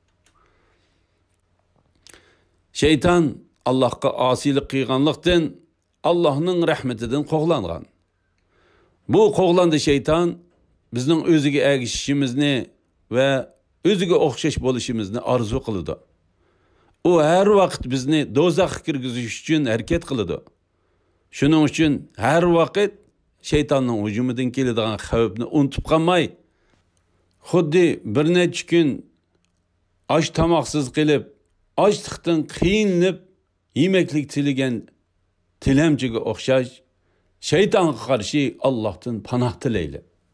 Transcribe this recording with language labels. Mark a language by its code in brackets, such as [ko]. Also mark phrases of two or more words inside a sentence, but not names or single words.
[uz] Şeytan Allohga osiylik qilganlikdan Allohning rahmetidan qo'g'langan. Bu qo'g'landi şeytan bizning o'ziga ergishishimizni va o'ziga o'xshash bo'lishimizni orzu qiladi. O her vakit bizni do'zaxga kirgizish uchun harakat qiladi. Shuning uchun har vaqt shaytonning hujumidan keladigan xavfni unutib qolmay, xuddi bir necha kun osh tomoqsiz qilib, ochliqdan qiynalib yemeklik tilagan tilamchiga o'xshash shaytonga qarshi Allohdan panoh tilaylik.